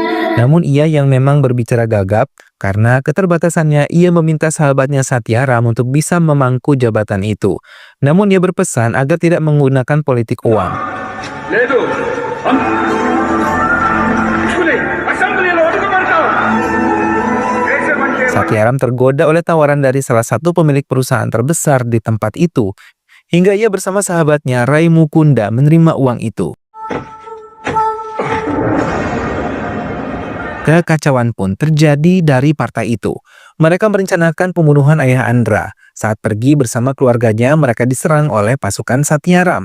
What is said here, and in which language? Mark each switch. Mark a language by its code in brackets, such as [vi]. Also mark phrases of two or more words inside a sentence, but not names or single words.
[id] Namun ia yang memang berbicara gagap, karena keterbatasannya ia meminta sahabatnya Satyaram untuk bisa memangku jabatan itu. Namun ia berpesan agar tidak menggunakan politik uang. [te] లేదు చూడే అసెంబ్లీలో అడుగుపెడతావు దేశ మంచి [id] Satyaram tergoda oleh tawaran dari salah satu pemilik perusahaan terbesar di tempat itu, hingga ia bersama sahabatnya Rai Mukunda menerima uang itu. Kekacauan pun terjadi dari partai itu. Mereka merencanakan pembunuhan ayah Andra. Saat pergi bersama keluarganya, mereka diserang oleh pasukan Satyaram.